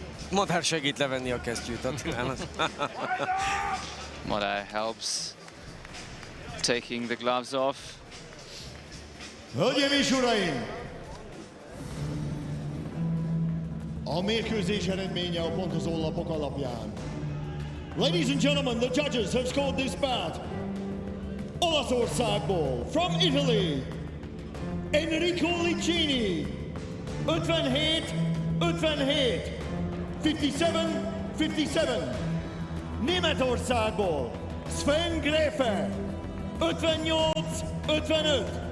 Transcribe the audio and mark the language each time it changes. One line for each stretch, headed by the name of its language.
Hungarian: Madár segít levenni a kesztyűt Attilának.
English: Madár helps taking the gloves off.
Hungarian: Hölgyeim és uraim! A mérkőzés eredménye a pontozólapok alapján.
English: Ladies and gentlemen, the judges have scored this bout.
Hungarian: Olaszországból,
English: from Italy,
Hungarian: Enrico Licini, 57-57. 57-57. Németországból Sven Gräfe 58-55.